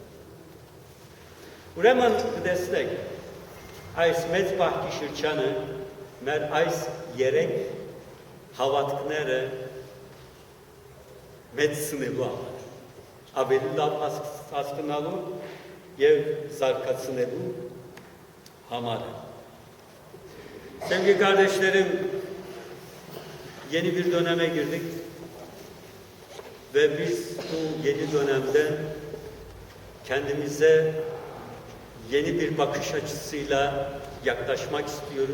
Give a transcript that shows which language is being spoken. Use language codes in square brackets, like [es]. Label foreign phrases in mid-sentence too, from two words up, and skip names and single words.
[hy] Ուրեմն կտեսնեք, այս մեծ բախտի շրջանը մեր այս 3 հավատքները մեծացնելու համար, ավելի լավ հասկանալու եւ զարգացնելու համար։ [tr] Sevgili kardeşlerim, yeni bir döneme girdik. Ve biz bu yeni dönemde kendimize yeni bir bakış açısıyla yaklaşmak istiyoruz.